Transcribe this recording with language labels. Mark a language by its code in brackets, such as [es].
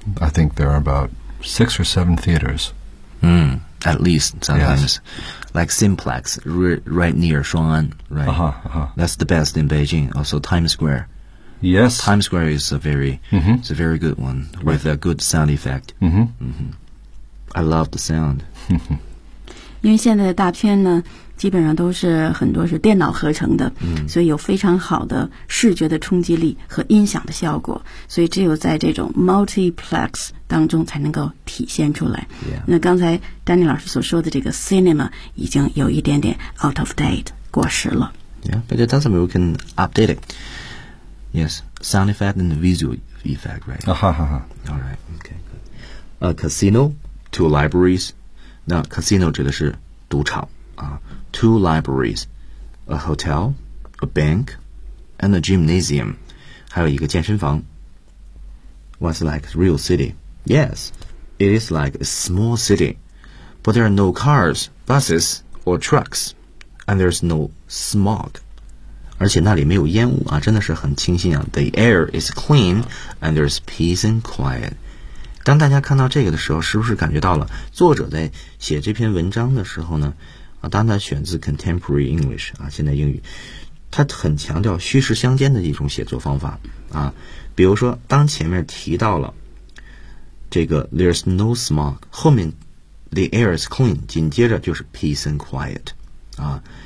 [en] I think there are about 6 or 7 theaters. At least sometimes. Yes. Like Simplex, right near Shuang'an, right? Uh-huh, uh-huh. That's the best in Beijing. Also Times Square. Yes. Times Square is a very,、mm-hmm. it's a very good one with、right. a good sound effect. Mm-hmm. Mm-hmm. I love the sound. Mm-hmm. [zh] 因为现在的大片呢基本上都是很多是电脑合成的、嗯、所以有非常好的视觉的冲击力和音响的效果，所以只有在这种 multiplex 当中才能够体现出来、 [en] yeah. [zh] 那刚才丹尼老师所说的这个 cinema 已经有一点点 [en] out of date [zh] 过时了 [en] Yeah, but it doesn't mean we can update it. Yes, sound effect and visual effect, right? Alright, okay. A casino, 2 libraries. [zh] 那 [en] casino [zh] 指的是赌场啊 [en] ，two libraries, a hotel, a bank, and a gymnasium， [zh] 还有一个健身房。 [en] What's like real city? Yes, it is like a small city, but there are no cars, buses, or trucks, and there's no smog. [zh] 而且那里没有烟雾啊，真的是很清新啊。 [en] The air is clean, and there's peace and quiet. [zh] 当大家看到这个的时候，是不是感觉到了作者在写这篇文章的时候呢？啊，当他选自 [en] contemporary English [zh] 啊，现代英语，他很强调虚实相间的一种写作方法啊。比如说，当前面提到了这个 [en] there's no smog， [zh] 后面 [en] the air is clean， [zh] 紧接着就是 [en] peace and quiet [zh] 啊。